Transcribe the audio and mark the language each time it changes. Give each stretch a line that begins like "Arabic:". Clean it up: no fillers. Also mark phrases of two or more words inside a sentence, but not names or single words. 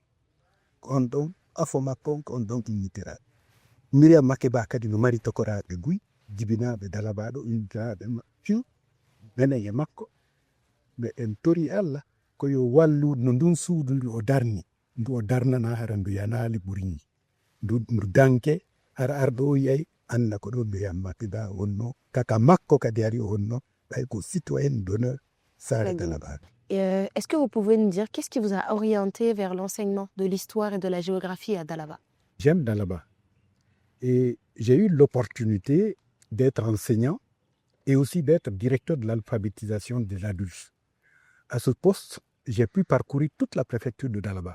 Fula: on ɗon afo makko on ko on ɗon innitira Miriam Makeba kadi no mari tokoraɓe guy jibinaɓe Dalaba ɗo innitiraɓe fiu menen e makko ɓe en tori Allah ko yo wallu no ndun suudu ndu o darni ndu o darnana hara ndu yanali ɓurini ndu danke hara arɗo o yiyay anda ko ɗo Miriam Makeba wonno kaka makko kadi ari o wonno ɓay ko
French: citoyenne d'honneur
Fula: sare Dalaba.
French: Est-ce que vous pouvez nous dire qu'est-ce qui vous a orienté vers l'enseignement de l'histoire et de la géographie à Dalaba? J'aime Dalaba et j'ai eu l'opportunité d'être enseignant et aussi d'être directeur de l'alphabétisation des adultes. À ce poste, j'ai pu parcourir toute la préfecture de Dalaba.